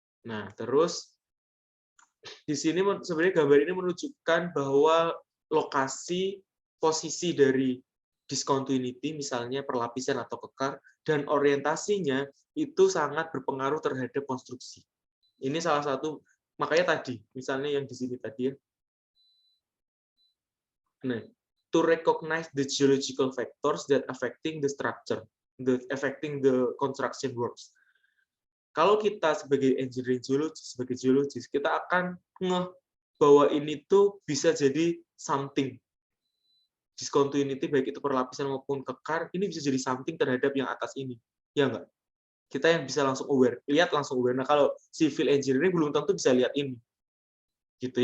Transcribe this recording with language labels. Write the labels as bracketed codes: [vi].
[id] Nah, terus di sini sebenarnya gambar ini menunjukkan bahwa lokasi posisi dari discontinuity, misalnya perlapisan atau kekar, dan orientasinya itu sangat berpengaruh terhadap konstruksi. Ini salah satu, makanya tadi, misalnya yang di sini tadi ya. [en] Nah, to recognize the geological factors that affecting the structure, affecting the construction works. [id] Kalau kita sebagai engineering geologist, sebagai geologis, kita akan ngeh bahwa ini tuh bisa jadi something. Discontinuity, baik itu perlapisan maupun kekar, ini bisa jadi something terhadap yang atas ini. Ya enggak? Kita yang bisa langsung aware, lihat langsung aware. Nah, kalau civil engineering belum tentu bisa lihat ini. Gitu.